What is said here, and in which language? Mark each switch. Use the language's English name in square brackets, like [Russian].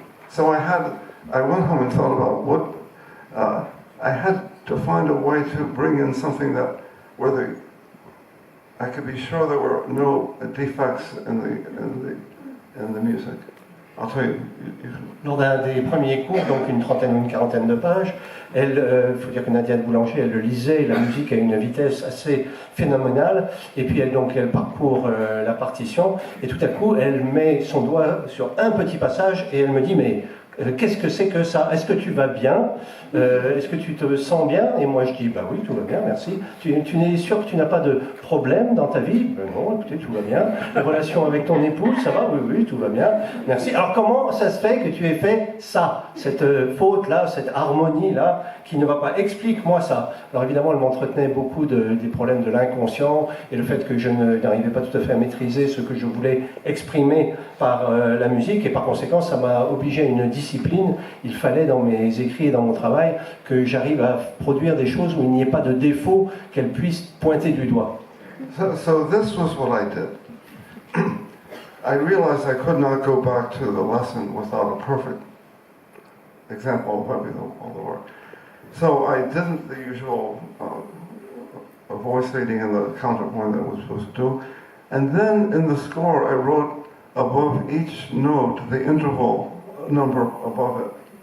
[English] So I went home and thought about I had to find a way to bring in something where I could be sure there were no defects in the music. I'll tell you. [French] Lors d'un des premiers cours, donc une trentaine ou une quarantaine de pages, il faut dire que Nadia Boulanger, elle lisait la musique à une vitesse assez phénoménale, et puis elle parcourt la partition, et tout à coup, elle met son doigt sur un petit passage, et elle me dit, mais qu'est-ce que c'est que ça? Est-ce que tu vas bien? Est-ce que tu te sens bien? Et moi je dis, bah oui, tout va bien, merci. Tu es sûr que tu n'as pas de problème dans ta vie? Ben non, écoutez, tout va bien. Les relations avec ton épouse, ça va? Oui, oui, tout va bien, merci. Alors comment ça se fait que tu aies fait ça, cette faute-là, cette harmonie-là, qui ne va pas? Explique-moi ça. Alors évidemment, elle m'entretenait beaucoup des problèmes de l'inconscient et le fait que je n'arrivais pas tout à fait à maîtriser ce que je voulais exprimer par la musique, et par conséquent, ça m'a obligé à une discipline. Il fallait dans mes écrits et dans mon travail que j'arrive à produire des choses où il n'y ait pas de défaut qu'elle puisse pointer du doigt. [English] So this was what I did. I realized I could not go back to the lesson without a perfect example of all the work. So I didn't the usual voice reading and the counterpoint that I was supposed to do. And then in the score I wrote above each note the interval number above it.